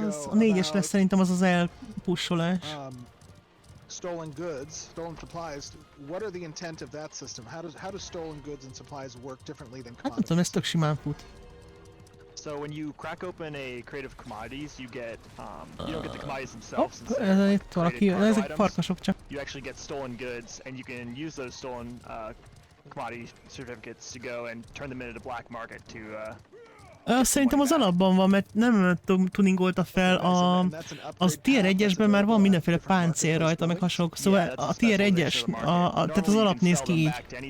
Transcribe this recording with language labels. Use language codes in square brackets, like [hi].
[hu] A 4-es lesz szerintem az elpussolás. [en] Stolen goods, stolen supplies. What are the intent of that system? How do stolen goods and supplies work differently than [hu] Hát nem tudom, ez tök simán fut. [en] So when you crack open a crate of commodities, you get you don't get the commodities themselves. [hu] Ez itt valaki, ezek farkasok csak. [en] You actually get stolen goods, and you can use those stolen commodity certificates to go and turn them into the black market to [hu] Szerintem az alapban van, mert nem tuningolta fel az tier 1-esben már van mindenféle páncél rajta, meg hasonlók. Szóval a tier 1-es, tehát az alap néz ki így.